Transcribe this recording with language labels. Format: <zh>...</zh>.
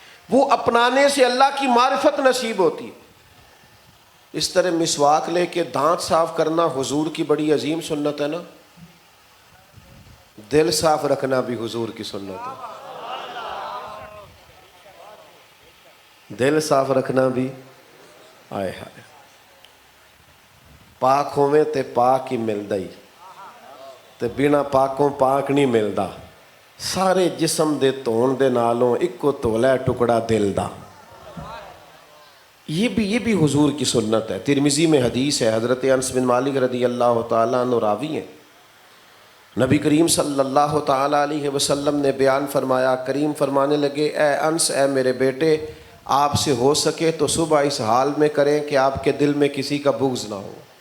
<ur>وہ اپنانے سے اللہ کی معرفت نصیب ہوتی ہے۔ اس طرح مسواک لے کے دانت صاف کرنا حضور کی بڑی عظیم سنت ہے نا، دل صاف رکھنا بھی حضور کی سنت ہے، دل صاف رکھنا بھی، آئے ہائے،</ur> <pa>پاک ہوئے تے پاک ہی ملدا ہی، تے بنا پاکوں پاک نہیں ملدا۔ سارے جسم دے دھون دے نالوں اکو تولا ٹکڑا دل دا.</pa> <ur>یہ بھی حضور کی سنت ہے. ترمذی میں حدیث ہے, حضرت انس بن مالک رضی اللہ تعالیٰ عنہ راوی ہیں. نبی کریم صلی اللہ تعالیٰ علیہ وسلم نے بیان فرمایا, کریم فرمانے لگے, اے انس, اے میرے بیٹے, آپ سے ہو سکے تو صبح اس حال میں کریں کہ آپ کے دل میں کسی کا بغض نہ ہو.</ur>